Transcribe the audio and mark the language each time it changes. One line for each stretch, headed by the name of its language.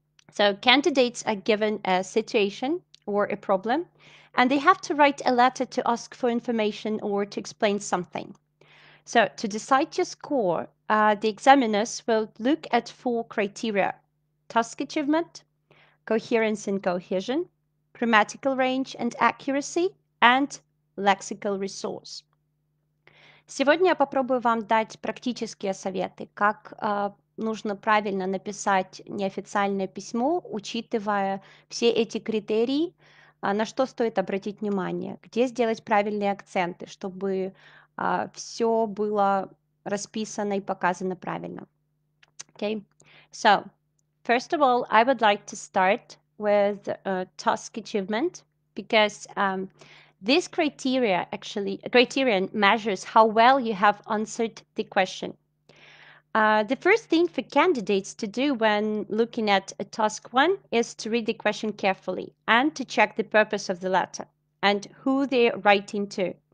English: So candidates are given a situation or a problem, and they have to write a letter to ask for information or to explain something. So to decide your score, the examiners will look at four criteria: task achievement, coherence and cohesion, grammatical range and accuracy, and lexical resource.
Russian: Сегодня я попробую вам дать практические советы, как нужно правильно написать неофициальное письмо, учитывая все эти критерии, на что стоит обратить внимание, где сделать правильные акценты, чтобы все было расписано и показано правильно.
English: Okay, so first of all, I would like to start with task achievement because this criterion measures how well you have answered the question. The first thing for candidates to do when looking at a task 1 is to read the question carefully and to check the purpose of the letter and who they're writing to.